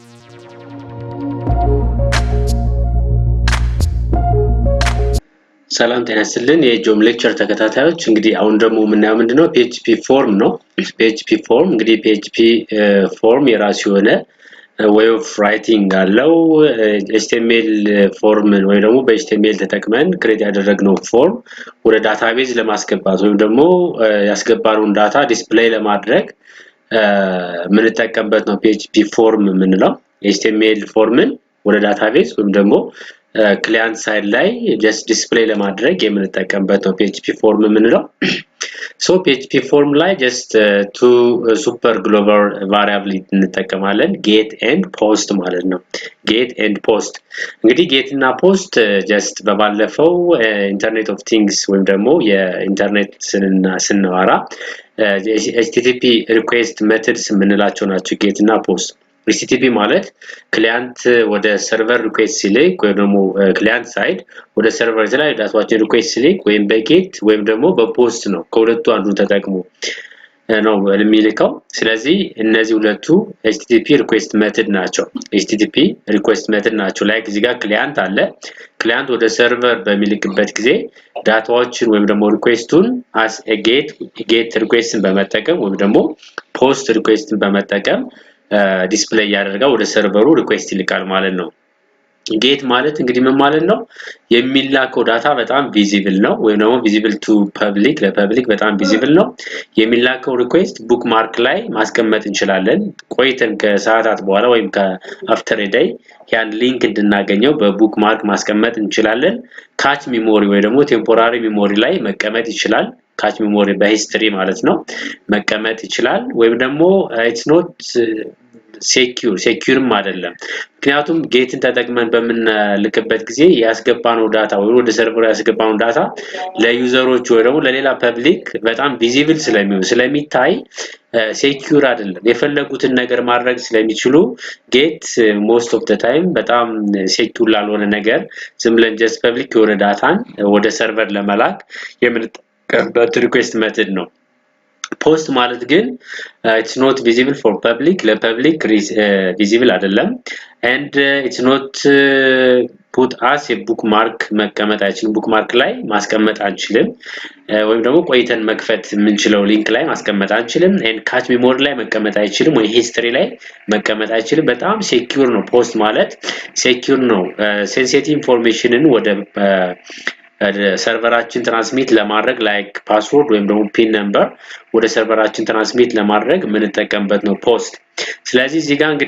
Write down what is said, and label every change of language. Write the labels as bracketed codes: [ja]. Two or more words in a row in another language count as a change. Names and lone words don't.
[am] ሰላም ጤና ይስጥልን የጆም ሌክቸር ተከታታዮች እንግዲህ አሁን ደግሞ የምናየው ምንድነው PHP ፎርም ነው PHP ፎርም እንግዲህ PHP ፎርም የራሱ የሆነ [en] way of writing [am] አለው HTML ፎርምን ወይ ደግሞ በHTML ተጠቅመን ክሬት ያደረግነው ፎርም ወደ ዳታቤዝ ለማስገባት ወይ ደግሞ ያስገባነውን ዳታ ዲስፕሌይ ለማድረግ ምን ተጠቀምበት ነው PHP ፎርም የምንለው HTML ፎርምን ወደ ዳታቤዝ ወይም ደግሞ [en] client side [am] ላይ [en] just display [am] ለማድረግ የምንጠቀምበት ነው PHP form የምንለው [en] so PHP form [am] ላይ [en] just two super global variable [am] እንጠቀማለን [en] get and post [am] ማለት ነው [en] get and post [am] እንግዲህ get እና [en] post just [am] በባለፈው [en] internet of things [am] ወይም ደግሞ የኢንተርኔት ስናወራ [en] http request methods [am] የምንላቸው ናቸው get እና post HTTP ማለት ክሊያንት ወደ ሰርቨር ሪኩዌስት ሲልክ ወይ ደግሞ [en] client side [am] ወደ ሰርቨር ላይ ዳታዎችን ሪኩዌስት ሲልክ ወይም በጌት ወይም ደግሞ በፖስት ነው ከሁለቱ አንዱን ተጠቅሞ ነው የሚልከው ስለዚህ እነዚህ ሁለቱ [en] HTTP request method [am] ናቸው [en] HTTP request method [am] ናቸው ላይክ እዚህ ጋር ክሊያንት አለ ክሊያንት ወደ ሰርቨር በሚልክበት ጊዜ ዳታዎችን ወይም ደግሞ ሪኩዌስቱን as [en] a get requestን [am] በመጠቀም ወይም ደግሞ [en] post requestን [am] በመጠቀም ዲስፕሌይ ያደርጋል ወደ ሰርቨሩ ሪኩዌስት ይልካል ማለት ነው ጌት ማለት እንግዲህ ምን ማለት ነው የሚላከው ዳታ በጣም ቪዚብል ነው ወይ ደግሞ [en] visible to public [am] ለፐብሊክ በጣም ቪዚብል ነው የሚላከው ሪኩዌስት ቡክማርክ ላይ ማስቀመጥ እንችላለን ቆይተን ከሰዓታት በኋላ ወይም ከአፍተር ዴይ ያን ሊንክ እንድናገኘው በቡክማርክ ማስቀመጥ እንችላለን [en] cache memory [am] ወይ ደግሞ [en] temporary memory [am] ላይ መቀመጥ ይችላል [en] cache memory [am] በሂስትሪ ማለት ነው መቀመጥ ይችላል ወይም ደግሞ [en] it's not [am] ሴኩርም አይደለም ምክንያቱም ጌትን ተጠቅመን በመንልክበት ጊዜ ያስገባነው ዳታ ወይ ወደ ሰርቨር ያስገባነው ዳታ ለዩዘሮች ወይ ደግሞ ለሌላ ፐብሊክ በጣም ቪዚብል ስለሚታይ ሴኩር አይደለም የፈለጉትን ነገር ማድረግ ስለሚችሉ ጌት [en] most of the time [am] በጣም ሴኩር ላልሆነ ነገር ዝም ብለን just ፐብሊክ የሆነ ዳታን ወደ ሰርቨር ለመላክ የምንጠቀምበት [en] request method [am] ነው post ማለት ግን [en] it's not visible for public ለpublic visible [am] አይደለም [en] and it's not put as a bookmark [am] መቀመጥ አይችልም bookmark ላይ ማስቀመጥ አንችልም ወይም ደግሞ ቆይተን መክፈት የምንችለው ሊንክ ላይ ማስቀመጥ አንችልም [en] and cache memory [am] ላይ መቀመጥ አይችልም ወይ history ላይ መቀመጥ አይችልም በጣም secure ነው post ማለት secure ነው [en] sensitive informationን [am] ወደ ሰርቨራችን ትራንስሚት ለማድረግ [en] like password [am] ወይም ደግሞ [en] pin number [am] ወደ ሰርቨራችን ትራንስሚት ለማድረግ ምን ተጠቀምበት ነው ፖስት ስለዚህ እዚህ ጋር እንግዲህ